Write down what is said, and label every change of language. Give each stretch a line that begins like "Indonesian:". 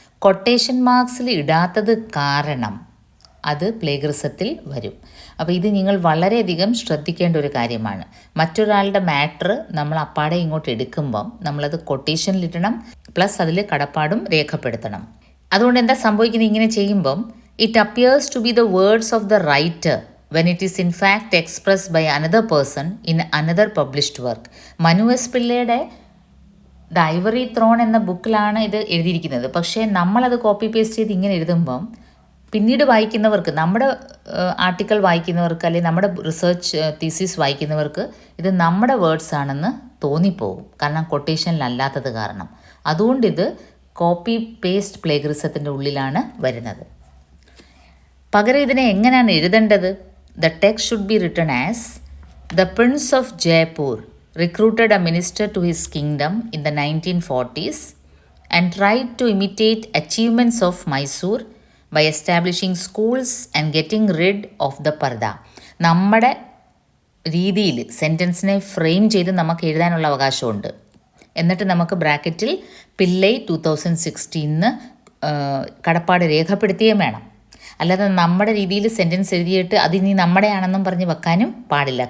Malayalam: Quotation മാർക്സിൽ ഇടാത്തത് കാരണം അത് പ്ലേഗറിസത്തിൽ വരും. അപ്പോൾ ഇത് നിങ്ങൾ വളരെയധികം ശ്രദ്ധിക്കേണ്ട ഒരു കാര്യമാണ്. മറ്റൊരാളുടെ മാറ്റർ നമ്മൾ അപ്പാടെ ഇങ്ങോട്ട് എടുക്കുമ്പം നമ്മളത് കൊട്ടേഷനിലിടണം, പ്ലസ് അതിൽ കടപ്പാടും രേഖപ്പെടുത്തണം. അതുകൊണ്ട് എന്താ സംഭവിക്കുന്നത്?
English: ഇങ്ങനെ ചെയ്യുമ്പം it appears to be the words of the writer when it is in fact expressed by another person in another published work.
Malayalam: Manu S പിള്ളയുടെ ദ ഐവറി ത്രോൺ എന്ന ബുക്കിലാണ് ഇത് എഴുതിയിരിക്കുന്നത്. പക്ഷേ നമ്മളത് കോപ്പി പേസ്റ്റ് ചെയ്ത് ഇങ്ങനെ എഴുതുമ്പം പിന്നീട് വായിക്കുന്നവർക്ക്, നമ്മുടെ ആർട്ടിക്കിൾ വായിക്കുന്നവർക്ക് അല്ലെങ്കിൽ നമ്മുടെ റിസർച്ച് തീസിസ് വായിക്കുന്നവർക്ക് ഇത് നമ്മുടെ വേർഡ്സ് ആണെന്ന് തോന്നിപ്പോകും, കാരണം കൊട്ടേഷനിലല്ലാത്തത് കാരണം. അതുകൊണ്ടിത് കോപ്പി പേസ്റ്റ് പ്ലേഗറിസത്തിൻ്റെ ഉള്ളിലാണ് വരുന്നത്. പകരം ഇതിനെ എങ്ങനെയാണ് എഴുതേണ്ടത്?
English: The text should be written as, the Prince of Jaipur recruited a minister to his kingdom in the 1940s and tried to imitate achievements of Mysore by establishing schools and getting rid of the parda.
Malayalam: നമ്മുടെ രീതിയിൽ സെൻറ്റൻസിനെ frame ചെയ്ത് നമുക്ക് എഴുതാനുള്ള അവകാശമുണ്ട്. എന്നിട്ട് നമുക്ക് ബ്രാക്കറ്റിൽ പിള്ളൈ 2016 കടപ്പാട് രേഖപ്പെടുത്തുകയും വേണം. അല്ലാതെ നമ്മുടെ രീതിയിൽ സെൻറ്റൻസ് എഴുതിയിട്ട് അതിനി നമ്മുടെയാണെന്നും പറഞ്ഞ് വെക്കാനും പാടില്ല.